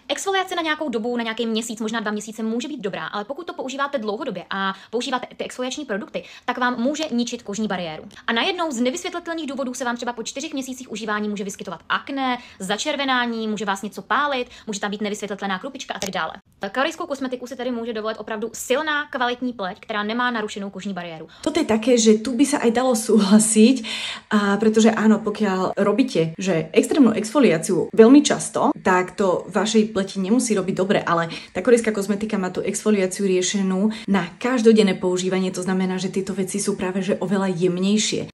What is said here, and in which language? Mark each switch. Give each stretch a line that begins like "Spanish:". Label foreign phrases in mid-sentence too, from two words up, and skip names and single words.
Czech: Exfoliace na nějakou dobu, na nějaký měsíc, možná 2 měsíce může být dobrá, ale pokud to používáte dlouhodobě a používáte ty exfoliační produkty, tak vám může ničit kožní bariéru. A najednou z nevysvětlitelných důvodů se vám třeba po 4 měsících užívání může vyskytovat akné, začervenání, může vás něco pálit, může tam být nevysvětlitelná krupička a tak dále. Korejskou kosmetiku si tedy může dovolit opravdu silná, kvalitní pleť, která nemá narušenou kožní bariéru.
Slovak: Toto je také, že tu by sa aj dalo súhlasiť, pretože áno, pokiaľ robíte, že extrémnu exfoliáciu veľmi často, tak to vašej pleti nemusí robiť dobre, ale tá korejská kozmetika má tú exfoliáciu riešenú na každodenné používanie, to znamená, že tieto veci sú práve že oveľa jemnejšie.